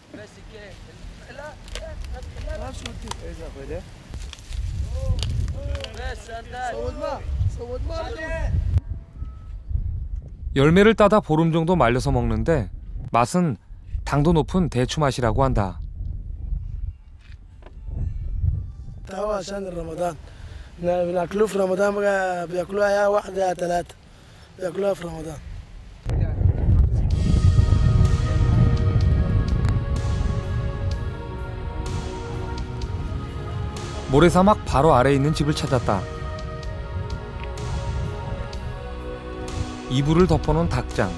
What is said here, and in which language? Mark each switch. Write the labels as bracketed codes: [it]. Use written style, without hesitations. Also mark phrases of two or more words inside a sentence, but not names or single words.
[ko] 열매를 따다 보름 정도 말려서 먹는데 맛은 당도 높은 대추 맛이라고 한다. [ar] عشان رمضان بناكلوه في رمضان بقى بياكلوها يا واحدة يا ثلاثة بياكلوها في رمضان. [ko] 모래사막 바로 아래에 있는 집을 찾았다. 이불을 덮어놓은 닭장.